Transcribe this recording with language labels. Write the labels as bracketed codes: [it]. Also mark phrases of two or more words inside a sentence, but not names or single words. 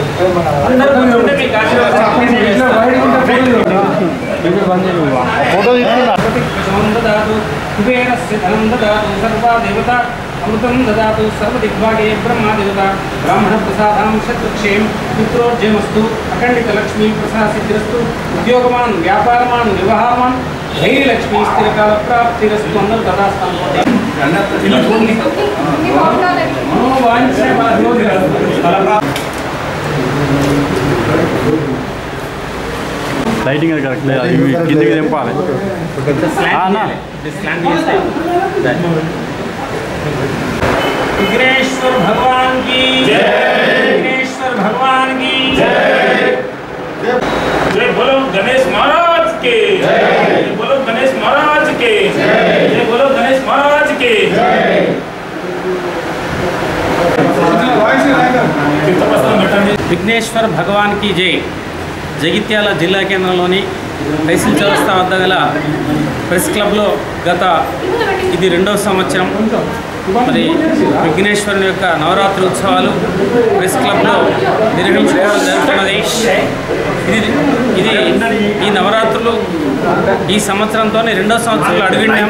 [te] అందరూ కూర్చుంటే మీకు ఆశీర్వాదం [sa] ददातु कुबेरस्य धनं ददातु सर्वा देवता अमृतं ददातु सर्वदिग्भागे ब्रह्मा देवता ब्राह्मणप्रसादां शत्रुक्षेम मित्रोर्जयमस्तु अखण्डितलक्ष्मी प्रसादसिद्धिरस्तु उद्योगमान् व्यापारमान् व्यवहारमान् धैर्यलक्ष्मी स्थिरकालप्राप्तिरस्तु [te] అందరూ తదాస్తు లైటింగ్ అది కరెక్ట్ అది కిందకి తెంపాలి [hi] विघ्नेश्वर भगवान की जय विघ्नेश्वर भगवान की जय जय बोलो गणेश महाराज के जय बोलो गणेश महाराज के जय बोलो गणेश महाराज के जय विघ्नेश्वर भगवान की जय [te] జగిత్యాల జిల్లా కేంద్రంలోని తహసీల్ చౌరస్తా వద్ద గల [en] press clublo [te] గత ఇది 2వ సంవత్సరం మరి విఘ్నేశ్వరుని యొక్క నవరాత్రి ఉత్సవాలు [en] press clublo [te] నిర్వహించుకోవడం జరుగుతున్నది. ఇది ఈ నవరాత్రులు ఈ సంవత్సరంతోనే 2వ సంవత్సరంలో అడుగున్నాం.